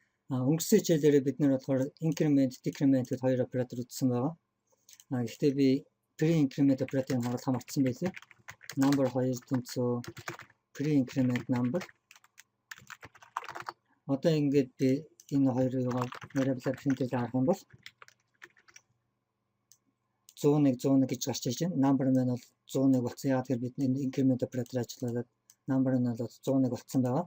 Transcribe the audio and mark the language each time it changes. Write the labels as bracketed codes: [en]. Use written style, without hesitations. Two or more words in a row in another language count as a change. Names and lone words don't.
[mn] Өнгөрсөн хичээлээр бид нэр болохоор [en] increment, decrement [mn] гэдэг хоёр оператор үзсэн байгаа. Гэхдээ би pre-increment операторыг харуулах мартсан байлээ. Number 2 тэнцүү [en] pre-increment number. [mn] Одоо ингээд би энэ хоёрыг [en] variable print-ээр [mn] харах юм бол 101 гэж гарч иж байна. Number нь бол 101 болсон. Яагаад гэвэл бид энэ increment оператор ажиллаад number нь бол 101 болсон байгаа.